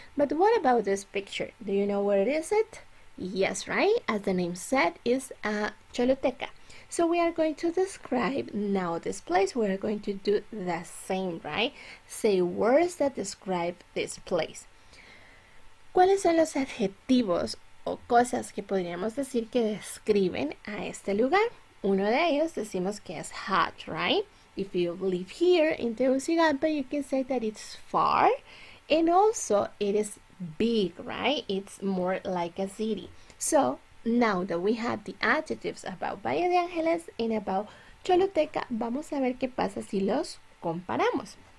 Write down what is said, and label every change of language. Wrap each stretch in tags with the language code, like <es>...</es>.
<en>But what about this picture? Do you know where it is it? Yes, right? As the name said, is a Choluteca. So we are going to describe now this place. We are going to do the same, right? Say words that describe this place.</en> <es>¿Cuáles son los adjetivos o cosas que podríamos decir que describen a este lugar? Uno de ellos decimos que es</es> <en>hot, right? If you live here in Tegucigalpa, you can say that it's far. And also it is big, right? It's more like a city. So now that we have the adjectives about Valle de Ángeles and about Choluteca,</en> <es>vamos a ver qué pasa si los comparamos.</es>